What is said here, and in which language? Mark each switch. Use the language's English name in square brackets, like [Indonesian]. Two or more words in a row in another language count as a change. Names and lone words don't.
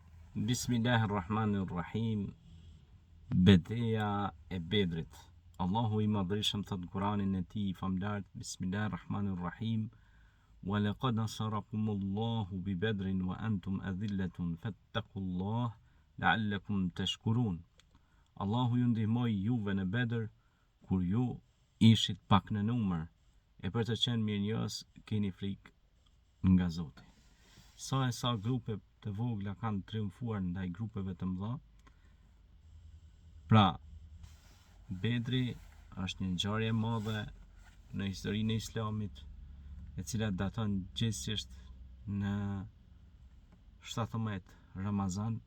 [Arabic] Bismillahirrahmanirrahim. [Albanian] Betejë e Bedrit. Allahu I madhreshëm thot Kur'anin e tij famlart, Bismillahirrahmanirrahim. [Arabic] ولقد نصركم الله ببدر وأنتم أذلة فاتقوا الله لعلكم تشكرون. [Albanian] Allahu ju ndihmoi juve në Bedër kur ju ishit pak në numër, e për të qenë mirënjohës keni frikë nga Zoti. Sa grupe të vogla kanë triumfuar ndaj grupeve të mëdha. Pra, Bedri është një ngjarje e madhe në historinë e Islamit, e cila daton gjithsesi në 17 Ramazan.